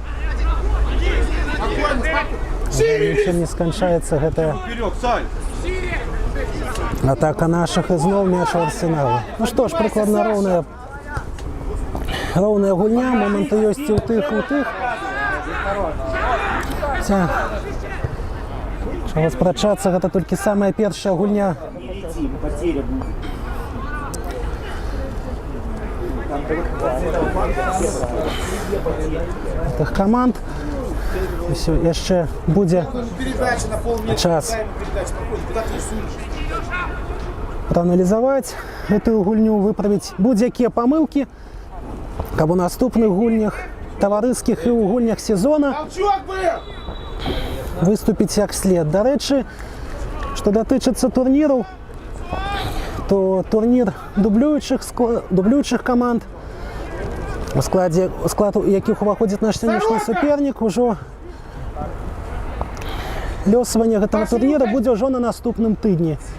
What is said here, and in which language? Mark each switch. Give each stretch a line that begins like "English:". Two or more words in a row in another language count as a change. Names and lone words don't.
Belarusian: Нічым не сканчаецца гэтая атака нашых, і зноў мяч у Арсенала. Ну што ж, прыкладна роўная роўная гульня, моманты ёсць і ў тых, і ў тых. Чаго спрачацца, гэта толькі самая першая гульня.
Russian: Потеря будет.
Belarusian: Тых каманд. Усё, яшчэ будзе
Russian: Передача на полметра.
Belarusian: час
Russian: Передача проходит. Куда ты рисуешь?
Belarusian: прааналізаваць гэтую гульню, выправіць будь-якія памылкі, каб у наступных гульнях, таварыскіх і ў гульнях сезона
Russian: Толчок был!
Belarusian: выступіць як след. Дарэчы, што датычыцца турніраў, то турнір дублюючых каманд, у склад якіх уваходзіць наш сённяшні супернік, ужо лёсаванне гэтага турніра будзе ўжо на наступным тыдні.